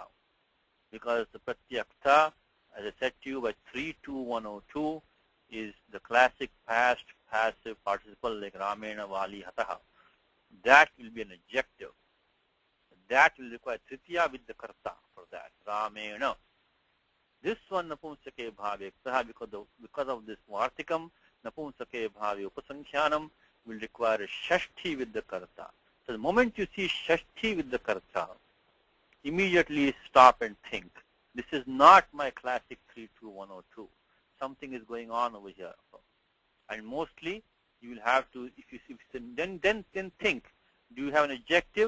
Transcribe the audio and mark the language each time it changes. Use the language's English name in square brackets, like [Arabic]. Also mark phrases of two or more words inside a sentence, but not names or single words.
[English] Because the pratyakta, as I said to you, by 32102 is the classic past passive participle like [Sanskrit] Ramena Vali Hataha. [English] That will be an adjective. That will require tritiya with the karta for that. Ramena. This one [Sanskrit] napumsake bhavektaha, [English] because of this vartikam, [Sanskrit] napumsake bhave upasankhyanam [English] will require a shashti with the karta. So the moment you see shashti with the karta, immediately stop and think. This is not my classic 32102. Something is going on over here. And mostly you will have to, if you then think, do you have an adjective?